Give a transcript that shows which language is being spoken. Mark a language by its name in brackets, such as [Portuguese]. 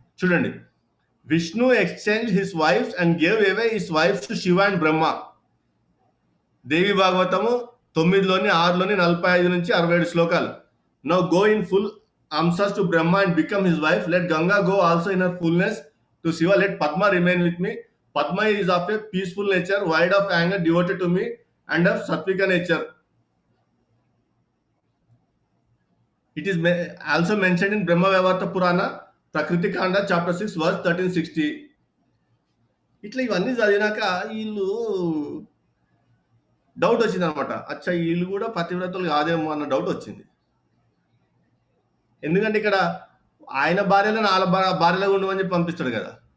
[English] చూడండి, Vishnu exchange his wives and gave away his wives to Shiva and Brahma. [Telugu] దేవి భాగవతము 9లోని 6లోని 45 నుంచి 67 శ్లోకాలు. [English] Now go in full amshas to Brahma and become his wife. Let Ganga go also in her fullness to Shiva. Let Padma remain with me. Padma is of a peaceful nature, void of anger, devoted to me, and of sattvika nature. It is also mentioned in Brahma Vaivarta Purana, Prakriti Kanda, chapter 6, verse 1360. [Telugu] ఇట్లా ఇవన్నీ చదివినాక వీళ్ళు doubt వచ్చింది అనమాట. అచ్చా, వీళ్ళు కూడా పతివ్రతలు కాదేమో అన్న డౌట్ వచ్చింది. ఎందుకంటే ఇక్కడ ఆయన భార్యలను వాళ్ళ భార్యలో ఉండమని చెప్పి పంపిస్తాడు కదా.